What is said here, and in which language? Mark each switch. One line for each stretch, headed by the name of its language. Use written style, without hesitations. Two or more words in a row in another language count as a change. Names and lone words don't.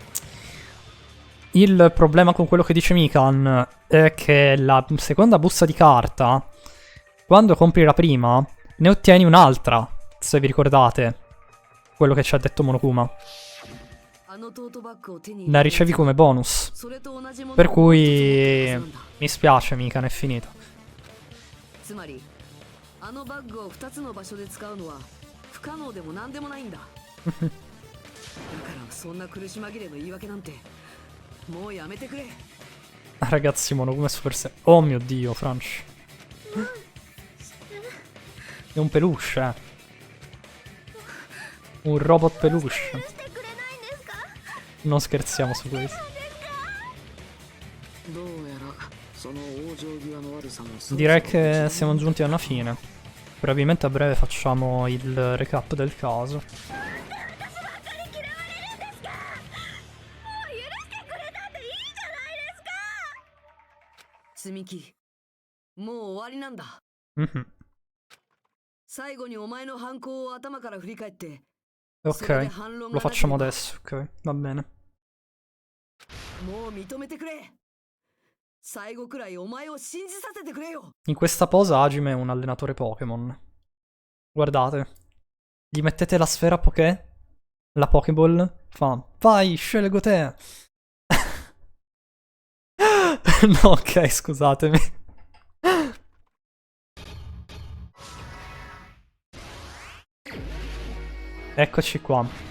Italian: Il problema con quello che dice Mikan è che la seconda busta di carta, quando compri la prima, ne ottieni un'altra, se vi ricordate quello che ci ha detto Monokuma. La ricevi come bonus. Per cui mi spiace, Mikan, è finita.
Japanese: つまりあのバッグを2つの場所で使うのは不可能でも何でもないんだ。だからそんな苦し紛れの言い訳なんてもうやめてくれ。
Italian: Ragazzi, Monokuma è super Oh mio dio, Franci. È un peluche, Un robot peluche.
Japanese: してくれないんですか？
Italian: Non scherziamo su questo.
Japanese: どうやらその往生際の悪さもそろそろ
Italian: Direi che siamo giunti alla fine. Probabilmente a breve facciamo il recap del caso.
Japanese: 積み木もう終わりなんだ。 Mhm. 最後にお前の犯行を頭から振り返って
Italian: Ok, lo facciamo adesso, ok, va bene.
Japanese: もう認めてくれ。最後くらいお前を信じさせてくれよ。
Italian: In questa posa Hajime è un allenatore Pokémon. Guardate. Gli mettete la sfera Poké? La Pokéball? Fa, vai, scelgo te. No, ok, scusatemi. Eccoci qua.